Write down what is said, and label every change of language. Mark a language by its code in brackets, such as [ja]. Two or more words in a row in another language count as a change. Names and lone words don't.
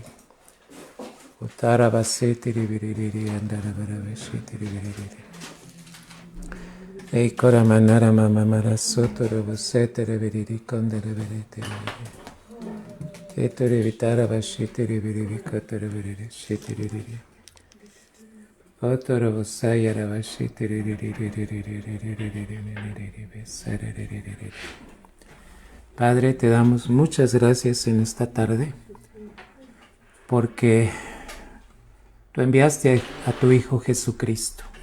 [es] Utaravasiti ririri andaravashiti ririri. Eikora manara mamamara sotorovase teraviri kondaraviri. Etorevitara vashiti ririri kotoroviri shiti ririri. Padre, te damos muchas gracias en esta tarde porque tú enviaste a tu Hijo Jesucristo.